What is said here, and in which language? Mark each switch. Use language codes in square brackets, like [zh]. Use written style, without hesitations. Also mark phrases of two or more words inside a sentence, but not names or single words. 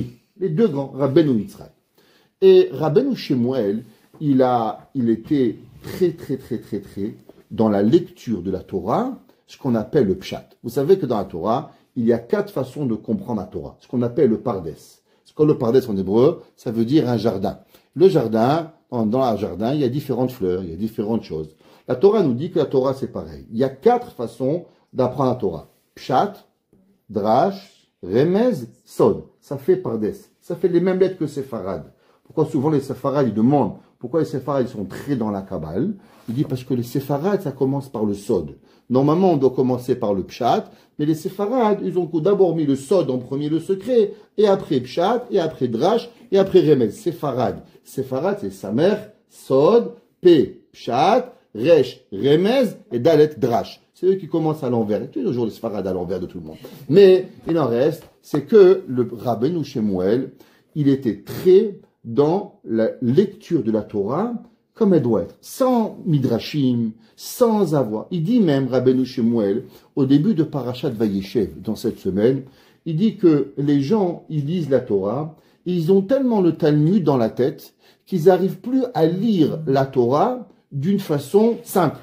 [fr] Les 2 grands, Rabbeinu Yitzhak. Et Rabbeinu Shemuel, il était très dans la lecture de la Torah, ce qu'on appelle le pshat. Vous savez que dans la Torah, il y a 4 façons de comprendre la Torah, ce qu'on appelle le pardes. Le pardes en hébreu, ça veut dire un jardin. Le jardin, dans un jardin, il y a différentes fleurs, il y a différentes choses. La Torah nous dit que la Torah, c'est pareil. Il y a 4 façons d'apprendre la Torah. [he] פשט, דרש, רמז, סוד. [fr] Ça fait pardes. Ça fait les mêmes lettres que séfarad. Pourquoi souvent les séfarades, ils demandent Pourquoi les séfarades sont très dans la Kabbale? Il dit parce que les séfarades, ça commence par le sod. Normalement, on doit commencer par le pshat, mais les séfarades, ils ont d'abord mis le sod en premier, le secret, et après pshat, et après drash, et après remez. Séfarade. Séfarade, c'est samer, [he] סוד, פ, פשט, ריש, רמז, et דלת, דרש. [fr] C'est eux qui commencent à l'envers. Et toujours les séfarades à l'envers de tout le monde. Mais il en reste, c'est que le Rabbeinu Shemuel, il était très dans la lecture de la Torah comme elle doit être, sans midrashim, sans avoir. Il dit même, Rabbeinu Shemuel, au début de Parashat Vayeshev, dans cette semaine, il dit que les gens, ils lisent la Torah, et ils ont tellement le Talmud dans la tête qu'ils n'arrivent plus à lire la Torah d'une façon simple.